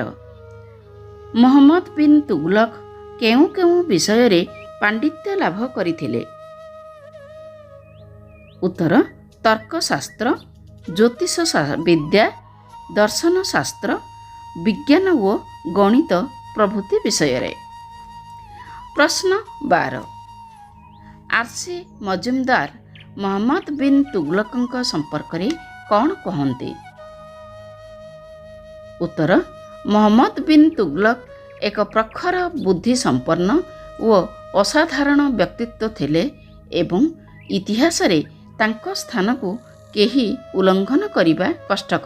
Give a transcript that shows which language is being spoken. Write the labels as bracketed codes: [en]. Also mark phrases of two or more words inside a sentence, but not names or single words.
[or] ମହମ୍ମଦ ବିନ୍ ତୁଗଲକ କେଉଁ କେଉଁ ବିଷୟରେ ପାଣ୍ଡିତ୍ୟ ଲାଭ କରିଥିଲେ? ଉତ୍ତର ତର୍କଶାସ୍ତ୍ର, ଜ୍ୟୋତିଷ ବିଦ୍ୟା, ଦର୍ଶନ ଶାସ୍ତ୍ର, ବିଜ୍ଞାନ ଓ ଗଣିତ ପ୍ରଭୃତି ବିଷୟରେ। ପ୍ରଶ୍ନ 12। ଆର୍.ସି. ମଜୁମଦାର ମହମ୍ମଦ ବିନ୍ ତୁଗଲକଙ୍କ ସମ୍ପର୍କରେ କ'ଣ କହନ୍ତି? ଉତ୍ତର, ମହମ୍ମଦ ବିନ୍ ତୁଗଲକ ଏକ ପ୍ରଖର ବୁଦ୍ଧି ସମ୍ପନ୍ନ ଓ ଅସାଧାରଣ ବ୍ୟକ୍ତିତ୍ୱ ଥିଲେ ଏବଂ ଇତିହାସରେ ତାଙ୍କ ସ୍ଥାନକୁ କେହି ଉଲ୍ଲଙ୍ଘନ କରିବା କଷ୍ଟକର।